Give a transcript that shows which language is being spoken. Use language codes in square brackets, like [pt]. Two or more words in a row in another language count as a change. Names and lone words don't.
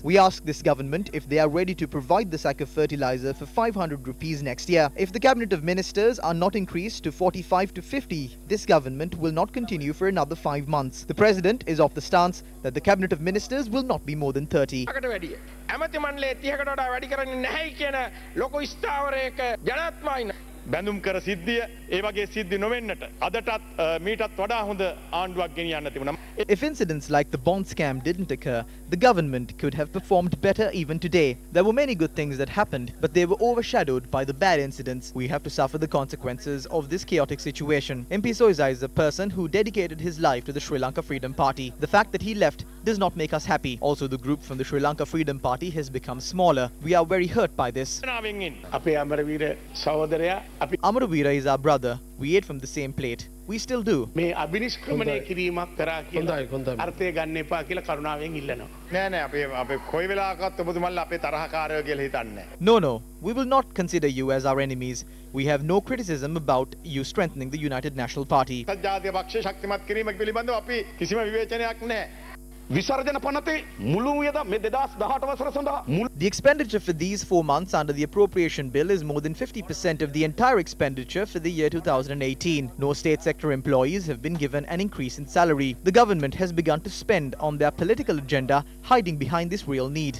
[en] We ask this government if they are ready to provide the sack of fertilizer for 500 rupees next year. If the cabinet of ministers are not increased to 45 to 50, this government will not continue for another 5 months. The president is of the stance that the cabinet of ministers will not be more than 30. [si] බැඳුම් කර සිද්ධිය ඒ වගේ සිද්ධි නොවෙන්නට අදටත් මීටත් වඩා හොඳ ආණ්ඩුවක් ගෙනියන්න තිබුණා. [en] If incidents like the bond scam didn't occur, the government could have performed better even today. There were many good things that happened, but they were overshadowed by the bad incidents. We have to suffer the consequences of this chaotic situation. MP Soiza is a person who dedicated his life to the Sri Lanka Freedom Party. The fact that he left does not make us happy. Also, the group from the Sri Lanka Freedom Party has become smaller. We are very hurt by this. Amaravira is our brother. We ate from the same plate. We still do. [si] මේ අබිනිෂ්ක්‍රමණය කිරීමක් කරා කියලා අර්ථය ගන්න එපා කියලා කරුණාවෙන් ඉල්ලනවා. නෑ නෑ අපේ කොයි වෙලාවකත් ඔබතුමන්ලා අපේ තරහකාරයෝ කියලා හිතන්නේ. [en] No, we will not consider you as our enemies. We have no criticism about you strengthening the United National Party. [si] ජාතික පක්ෂ ශක්තිමත් කිරීම පිළිබඳව අපි කිසිම විවේචනයක් නෑ. [en] The expenditure for these 4 months under the appropriation bill is more than 50% of the entire expenditure for the year 2018. No state sector employees have been given an increase in salary. The government has begun to spend on their political agenda, hiding behind this real need.